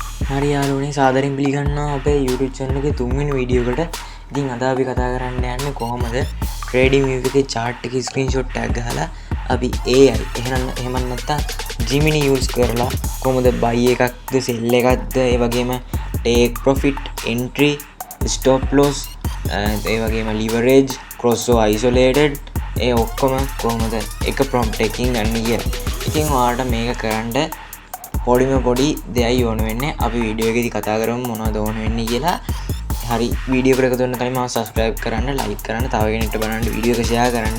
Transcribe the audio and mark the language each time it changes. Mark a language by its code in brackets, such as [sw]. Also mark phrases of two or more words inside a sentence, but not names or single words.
[si] හරි යාළුවනේ සාදරයෙන් පිළිගන්නවා අපේ YouTube channel එකේ තුන්වෙනි වීඩියෝ එකට. ඉතින් අද අපි කතා කරන්න යන්නේ කොහොමද trading view එකේ chart එකේ [en] screenshot tag [si] ගහලා අපි AI එහෙම නැත්නම් Gemini use කරලා කොහොමද buy එකක්ද sell එකක්ද ඒ වගේම [en] take profit entry stop loss [si] ඒ වගේම [en] leverage cross or isolated [si] ඒ ඔක්කොම කොහොමද එක prompt එකකින් ගන්න කියලා. ඉතින් ඔයාලට මේක කරන්න පොඩි දෙයයි ඕන වෙන්නේ. අපි වීඩියෝ එකේදී කතා කරමු මොනවද ඕන වෙන්නේ කියලා. හරි වීඩියෝ එකට එකතු වෙන්න කලින් මාව subscribe කරන්න, like කරන්න, තව කෙනෙක්ට බලන්න වීඩියෝ එක share කරන්න.